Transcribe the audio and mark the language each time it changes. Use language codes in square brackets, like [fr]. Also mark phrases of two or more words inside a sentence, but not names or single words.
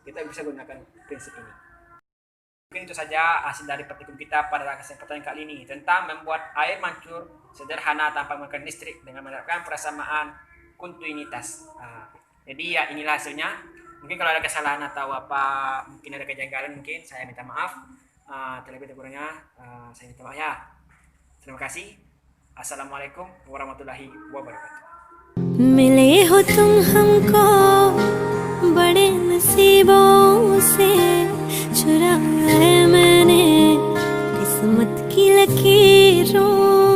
[id] Kita bisa gunakan prinsip ini. Mungkin itu saja hasil dari praktikum kita pada kesempatan kali ini tentang membuat air mancur sederhana tanpa menggunakan listrik dengan menerapkan persamaan kontinuitas. Jadi inilah hasilnya. Mungkin kalau ada kesalahan atau mungkin ada kejanggalan, mungkin saya minta maaf. Terlebih kurangnya saya minta maaf ya. Terima kasih. [ar] السلام عليكم ورحمة الله وبركاته. [hi] मिले हो तुम हमको बड़े नसीबों से, चुराया है मैंने किस्मत की लकीरों